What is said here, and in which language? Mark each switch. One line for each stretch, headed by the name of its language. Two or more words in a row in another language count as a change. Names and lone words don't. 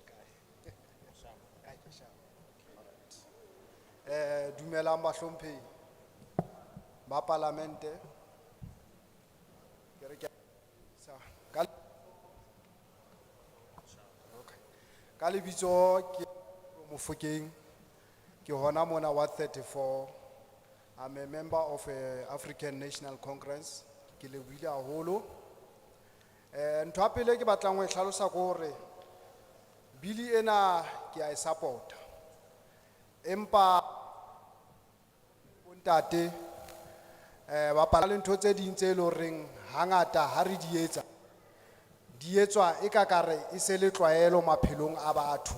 Southern Sotho: Dumelang bahlomphehi. ba parlamente, ke re ke- sa- ka- Okay. Ka lebitso ke Mofokeng, ke hona mona wa 34.
English: I'm a member of African National Congress.
Southern Sotho: Ke lebohile haholo. Ntho ya pele ke batlang ho e hlalosa ke hore bili ena ke a e support. Empa bontate ba pala le ntho tse ding tse loreng hangata ha re di etsa di etswa e ka kare e se le tlwaelo maphelong a batho.